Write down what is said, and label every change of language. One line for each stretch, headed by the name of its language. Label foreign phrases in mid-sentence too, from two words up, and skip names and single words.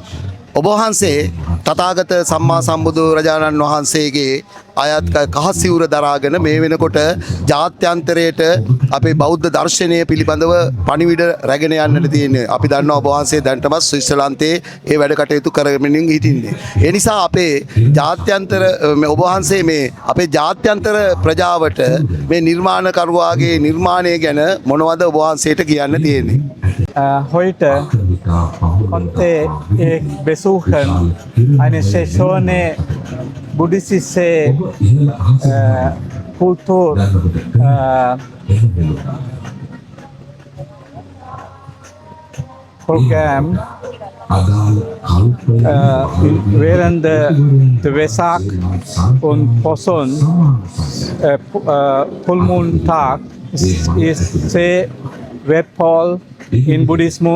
Sinhala: ඔබ වහන්සේ තථාගත සම්මා සම්බුදු රජාණන් වහන්සේගේ අයත් කහසිවුර දරාගෙන මේ වෙනකොට ජාත්‍යන්තරයට අපේ බෞද්ධ දර්ශනය පිළිබඳව පණිවිඩ රැගෙන යන්නට තියෙන්නේ. අපි දන්නවා ඔබ වහන්සේ දැනටමත් ස්විට්සර්ලන්තයේ ඒ වැඩ කටයුතු කරමින් හිටින්නේ. ඒ නිසා අපේ ජාත්‍යන්තර ඔබ වහන්සේ මේ අපේ ජාත්‍යන්තර ප්‍රජාවට මේ නිර්මාණකරුවාගේ නිර්මාණය ගැන මොනවද ඔබ වහන්සේට කියන්න තියෙන්නේ?
German: Heute konnte ich besuchen eine schöne buddhistische Kultur Programm während der Vesak und Poson
English: Full Moon
German: Tag ist sehr wertvoll in Buddhismus.